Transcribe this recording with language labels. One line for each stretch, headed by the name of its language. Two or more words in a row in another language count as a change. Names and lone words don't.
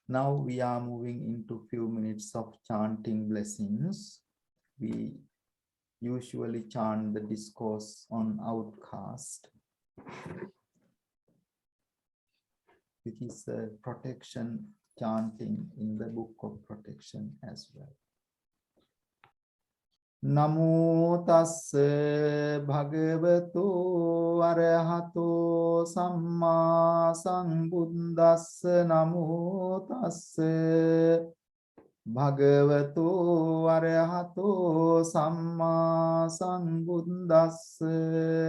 English: Now we are moving into few minutes of chanting blessings. We usually chant the discourse on outcast, which is a protection chanting in the book of protection as well.
Pali: Namo tassa bhagavato arahato samma sambuddhassa. Namo tassa bhagavato arahato samma sambuddhassa.